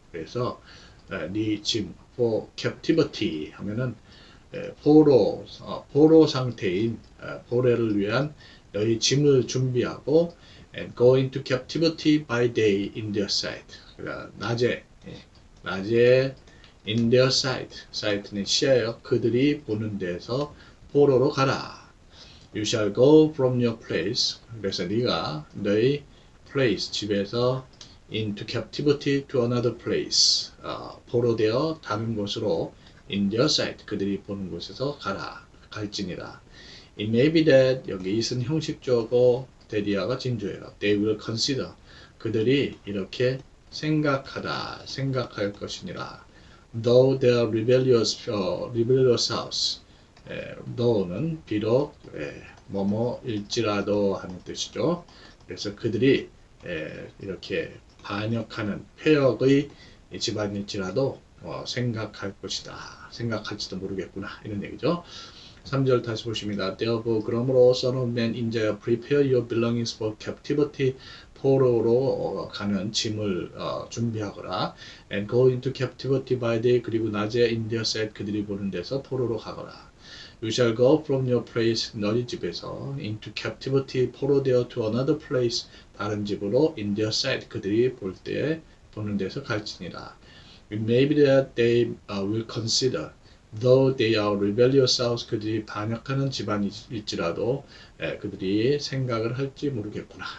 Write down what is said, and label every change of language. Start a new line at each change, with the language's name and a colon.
Korean: 그래서 네 짐, for captivity 하면은 포로 상태인 포로를 위한 너희 짐을 준비하고
English: and go into captivity by day in their sight.
Korean: 그러니까 낮에 in their sight, sight는 시야요. 그들이 보는 데서 포로로 가라.
English: You shall go from your place.
Korean: 그래서 네가 너희
English: place, 집에서 into captivity to another place.
Korean: 포로되어 다른 곳으로
English: in their sight,
Korean: 그들이 보는 곳에서 갈지니라.
English: It may be that,
Korean: 여기 it은 형식조고 that이야가 진조예요.
English: They will consider,
Korean: 그들이 이렇게 생각할 것이니라.
English: Though they are rebellious house.
Korean: though는 비록 뭐뭐일지라도 하는 뜻이죠. 그래서 그들이 이렇게 반역하는 폐역의 집안일지라도 생각할 것이다. 생각할지도 모르겠구나. 이런 얘기죠. 3절 다시 보십니다.
English: Therefore, 그러므로 Son of man, 인자여, prepare your belongings for captivity.
Korean: 포로로 가는 짐을 준비하거라.
English: And go into captivity by day.
Korean: 그리고 낮에
English: in their sight,
Korean: 그들이 보는 데서 포로로 가거라.
English: You shall go from your place,
Korean: 너희 집에서
English: into captivity, 포로되어 to another place,
Korean: 다른 집으로
English: in their sight,
Korean: 그들이 보는 데서 갈지니라.
English: It may be that they will consider, though they are rebellious house,
Korean: 그들이 반역하는 집안일지라도 그들이 생각을 할지 모르겠구나.